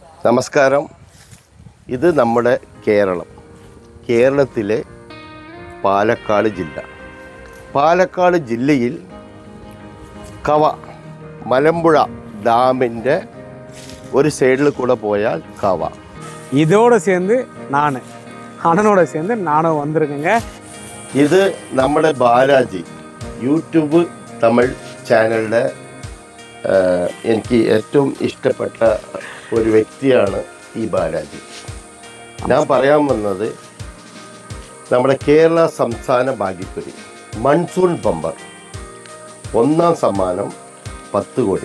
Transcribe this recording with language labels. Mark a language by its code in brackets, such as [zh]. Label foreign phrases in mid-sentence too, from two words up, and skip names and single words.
[ml] നമസ്കാരം. ഇത് നമ്മുടെ കേരളത്തിലെ പാലക്കാട് ജില്ല. പാലക്കാട് ജില്ലയിൽ മലമ്പുഴ ഡാമിൻ്റെ ഒരു സൈഡിൽ കൂടെ പോയാൽ [ta] இதோட சேர்ந்து அண்ணனோட சேர்ந்து நானும் வந்திருக்கேங்க. [ml] ഇത് നമ്മുടെ ബാലാജി യൂട്യൂബ് തമിഴ് ചാനലിൻ്റെ എനിക്ക് ഏറ്റവും ഇഷ്ടപ്പെട്ട ഒരു വ്യക്തിയാണ് ഈ ബാലാജി. ഞാൻ പറയാൻ വന്നത് നമ്മുടെ കേരള സംസ്ഥാന ഭാഗ്യക്കുറി മൺസൂൺ ബമ്പർ ഒന്നാം സമ്മാനം 10 കോടി.